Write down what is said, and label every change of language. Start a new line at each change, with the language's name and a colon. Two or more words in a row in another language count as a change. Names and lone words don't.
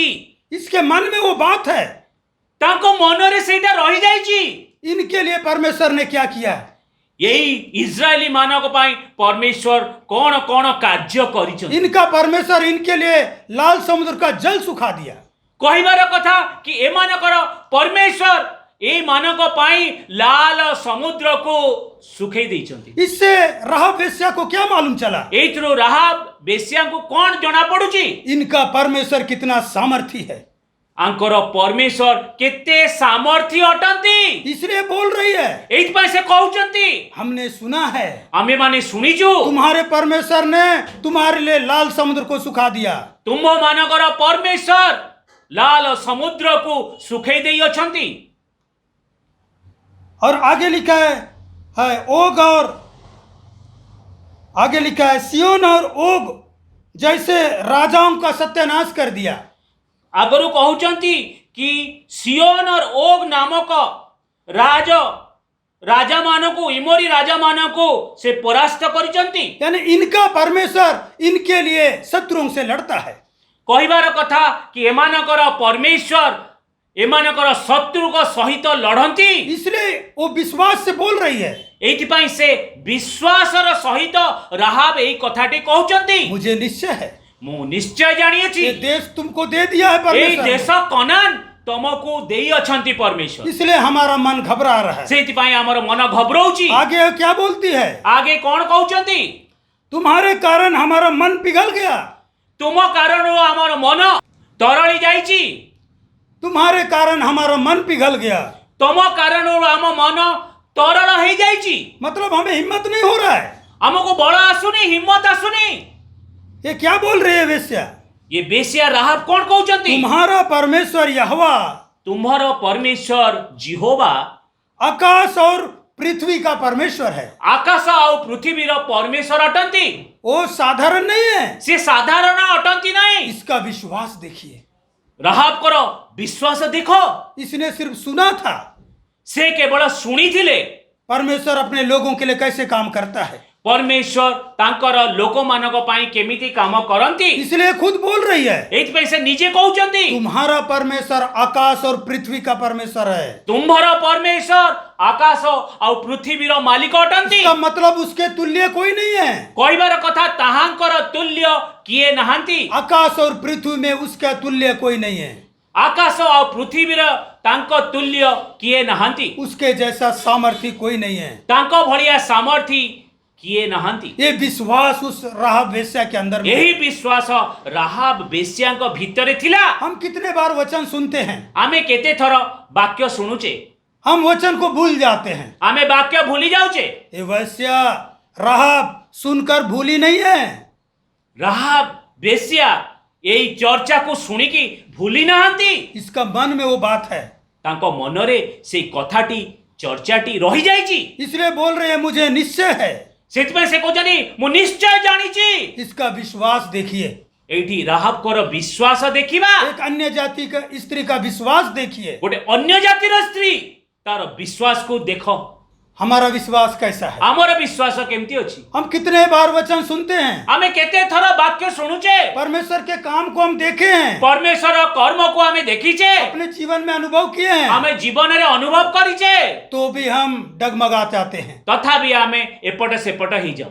Hindi: इसके मन में वो बात है,
Odia: ତାଙ୍କ ମନରେ ସେଟା ରହି ଯାଇଛି।
Hindi: इनके लिए परमेश्वर ने क्या किया है।
Odia: ଏହି ଇସ୍ରାଏଲୀ ମାନବ ପାଇଁ ପରମେଶ୍ୱର କେଉଁ କେଉଁ କାର୍ଯ୍ୟ କରିଛନ୍ତି।
Hindi: इनका परमेश्वर इनके लिए लाल समुद्र का जल सुखा दिया।
Odia: କହିବାର କଥା କି ଏମାନଙ୍କର ପରମେଶ୍ୱର ଏଇ ମାନଙ୍କ ପାଇଁ ଲାଲ ସମୁଦ୍ରକୁ ସୁଖେଇ ଦେଇଛନ୍ତି।
Hindi: इससे राहाब वेश्या को क्या मालूम चला?
Odia: ଏଇଥିରୁ ରାହାବ ବେଶ୍ୟାଙ୍କୁ କଣ ଜଣା ପଡୁଛି?
Hindi: इनका परमेश्वर कितना सामर्थी है,
Odia: ଆଙ୍କର ପରମେଶ୍ୱର କେତେ ସାମର୍ଥ୍ୟ ଅଟନ୍ତି।
Hindi: इसलिए बोल रही है।
Odia: ଏଇଥିପାଇଁ ସେ କହୁଛନ୍ତି
Hindi: हमने सुना है
Odia: ଆମେମାନେ ଶୁଣିଛୁ
Hindi: तुम्हारे परमेश्वर ने तुम्हारे लिए लाल समुद्र को सुखा दिया।
Odia: ତୁମ୍ଭମାନଙ୍କର ପରମେଶ୍ୱର ଲାଲ ସମୁଦ୍ରକୁ ସୁଖେଇ ଦେଇ ଅଛନ୍ତି।
Hindi: और आगे लिखा है ओग, और आगे लिखा है सियोन और ओग जैसे राजाओं का सत्यानाश कर दिया।
Odia: ଆଗରୁ କହୁଛନ୍ତି କି ସିଓନ और ଓଗ ନାମକ ରାଜାମାନଙ୍କୁ ଇମୋରୀ ରାଜାମାନଙ୍କୁ ସେ ପରାସ୍ତ କରିଛନ୍ତି।
Hindi: यानी इनका परमेश्वर इनके लिए शत्रुओं से लड़ता है।
Odia: କହିବାର କଥା କି ଏମାନଙ୍କର ପରମେଶ୍ୱର ଏମାନଙ୍କର ଶତ୍ରୁଙ୍କ ସହିତ ଲଢ଼ନ୍ତି।
Hindi: इसलिए वो विश्वास से बोल रही है,
Odia: ଏଇଥିପାଇଁ ସେ ବିଶ୍ୱାସର ସହିତ ରାହାବ ଏଇ କଥାଟି କହୁଛନ୍ତି।
Hindi: मुझे निश्चय है
Odia: ମୁଁ ନିଶ୍ଚୟ ଜାଣିଅଛି
Hindi: ये देश तुमको दे दिया है
Odia: ଏଇ
Hindi: परमेश्वर ने।
Odia: ଦେଶ କନାନ ତମକୁ ଦେଇ ଅଛନ୍ତି ପରମେଶ୍ୱର।
Hindi: इसलिए हमारा मन घबरा रहा है।
Odia: ସେଇଥିପାଇଁ ଆମର ମନ ଘବରଉଛି।
Hindi: आगे क्या बोलती है?
Odia: ଆଗେ କଣ କହୁଛନ୍ତି?
Hindi: तुम्हारे कारण हमारा मन पिघल गया,
Odia: ତୁମ କାରଣରୁ ଆମର ମନ ତରଳି ଯାଇଛି।
Hindi: तुम्हारे कारण हमारा मन पिघल गया।
Odia: ତମ କାରଣରୁ ଆମ ମନ ତରଳ ହେଇଯାଇଛି।
Hindi: मतलब हमें हिम्मत नहीं हो रहा है।
Odia: ଆମକୁ ବଳ ଆସୁନି, ହିମ୍ମତ ଆସୁନି।
Hindi: ये क्या बोल रही है वेश्या?
Odia: ये ବେଶ୍ୟା ରାହାବ କଣ କହୁଛନ୍ତି?
Hindi: तुम्हारा परमेश्वर यहोवा
Odia: ତୁମ୍ଭର ପରମେଶ୍ୱର ଜିହୋବା
Hindi: आकाश और पृथ्वी का परमेश्वर है।
Odia: ଆକାଶ ଆଉ ପୃଥିବୀର ପରମେଶ୍ୱର ଅଟନ୍ତି।
Hindi: वो साधारण नहीं है।
Odia: ସେ ସାଧାରଣ ଅଟନ୍ତି ନାହିଁ।
Hindi: इसका विश्वास देखिए।
Odia: ରାହାବଙ୍କର ବିଶ୍ୱାସ ଦେଖ।
Hindi: इसने सिर्फ सुना था
Odia: ସେ କେବଳ ଶୁଣିଥିଲେ
Hindi: परमेश्वर अपने लोगों के लिए कैसे काम करता है,
Odia: ପରମେଶ୍ୱର ତାଙ୍କର ଲୋକମାନଙ୍କ ପାଇଁ କେମିତି କାମ କରନ୍ତି।
Hindi: इसलिए खुद बोल रही है
Odia: ଏଇଥିପାଇଁ ସେ ନିଜେ କହୁଛନ୍ତି
Hindi: तुम्हारा परमेश्वर आकाश और पृथ्वी का परमेश्वर है।
Odia: ତୁମ୍ଭର ପରମେଶ୍ୱର ଆକାଶ ଆଉ ପୃଥିବୀର ମାଲିକ ଅଟନ୍ତି।
Hindi: इसका मतलब उसके तुल्य कोई नहीं है।
Odia: କହିବାର କଥା ତାହାଙ୍କର ତୁଲ୍ୟ କିଏ ନାହାନ୍ତି।
Hindi: आकाश और पृथ्वी में उसका तुल्य कोई नहीं है।
Odia: ଆକାଶ ଆଉ ପୃଥିବୀର ତାଙ୍କ ତୁଲ୍ୟ କିଏ ନାହାନ୍ତି।
Hindi: उसके जैसा सामर्थ्य कोई नहीं है।
Odia: ତାଙ୍କ ଭଳିଆ ସାମର୍ଥ୍ୟ କିଏ ନାହାନ୍ତି।
Hindi: ये विश्वास उस राहाब वेश्या के अंदर में।
Odia: ଏହି ବିଶ୍ୱାସ ରାହାବ ବେଶ୍ୟାଙ୍କ ଭିତରେ ଥିଲା।
Hindi: हम कितने बार वचन सुनते हैं,
Odia: ଆମେ କେତେ ଥର ବାକ୍ୟ ଶୁଣୁଛେ,
Hindi: हम वचन को भूल जाते हैं।
Odia: ଆମେ ବାକ୍ୟ ଭୁଲି ଯାଉଛେ।
Hindi: ये वेश्या राहाब सुनकर भूली नहीं है।
Odia: ରାହାବ ବେଶ୍ୟା ଏଇ ଚର୍ଚ୍ଚାକୁ ଶୁଣିକି ଭୁଲି ନାହାନ୍ତି।
Hindi: इसका मन में वो बात है,
Odia: ତାଙ୍କ ମନରେ ସେଇ କଥାଟି ଚର୍ଚ୍ଚାଟି ରହିଯାଇଛି।
Hindi: इसलिए बोल रहे हैं मुझे निश्चय है।
Odia: ସେଥିପାଇଁ ସେ କହୁଛନ୍ତି ମୁଁ ନିଶ୍ଚୟ ଜାଣିଛି।
Hindi: इसका विश्वास देखिए।
Odia: ଏଇଠି ରାହାବଙ୍କର ବିଶ୍ୱାସ ଦେଖିବା।
Hindi: एक अन्य जाति का स्त्री का विश्वास देखिए।
Odia: ଗୋଟେ ଅନ୍ୟ ଜାତିର ସ୍ତ୍ରୀ ତାର ବିଶ୍ୱାସକୁ ଦେଖ।
Hindi: हमारा विश्वास कैसा है?
Odia: ଆମର ବିଶ୍ୱାସ କେମିତି ଅଛି?
Hindi: हम कितने बार वचन सुनते हैं,
Odia: ଆମେ କେତେ ଥର ବାକ୍ୟ ଶୁଣୁଛେ,
Hindi: परमेश्वर के काम को हम देखे हैं,
Odia: ପରମେଶ୍ୱର କର୍ମକୁ ଆମେ ଦେଖିଛେ,
Hindi: अपने जीवन में अनुभव किए हैं,
Odia: ଆମେ ଜୀବନରେ ଅନୁଭବ କରିଛେ,
Hindi: तो भी हम डगमगा जाते हैं।
Odia: ତଥାପି ଆମେ ଏପଟ ସେପଟ ହେଇଯାଉ।